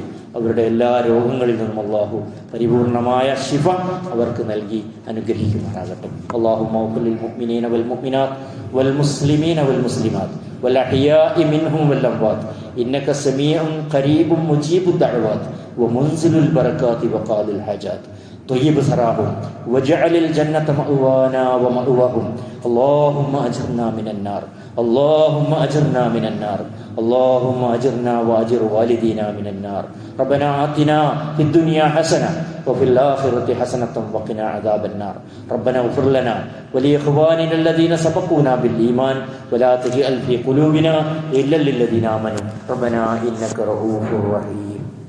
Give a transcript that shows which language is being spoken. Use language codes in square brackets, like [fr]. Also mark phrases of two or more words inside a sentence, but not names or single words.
[ml] അവരുടെ എല്ലാ രോഗങ്ങളിൽ നിന്നും അള്ളാഹു പരിപൂർണമായ ശിഫ അവർക്ക് നൽകി അനുഗ്രഹിക്കുമാറാകട്ടെ. [ar] اللهم اغفر للمؤمنين والمؤمنات والمسلمين والمسلمات والأحياء منهم والأموات إنك سميع قريب مجيب الدعوات ومنزل البركات وقاضي الحاجات طيب ثراهم وجعل الجنة مأوانا ومأواهم اللهم أجرنا من النار اللهم أجرنا من النار اللهم أجرنا وأجر والدينا من النار ربنا آتنا في الدنيا حسنة وفي الآخرة حسنة وقنا عذاب النار ربنا اغفر لنا ولإخواننا الذين سبقونا بالإيمان ولا تجعل في قلوبنا إلا للذين آمنوا ربنا إنك رؤوف رحيم.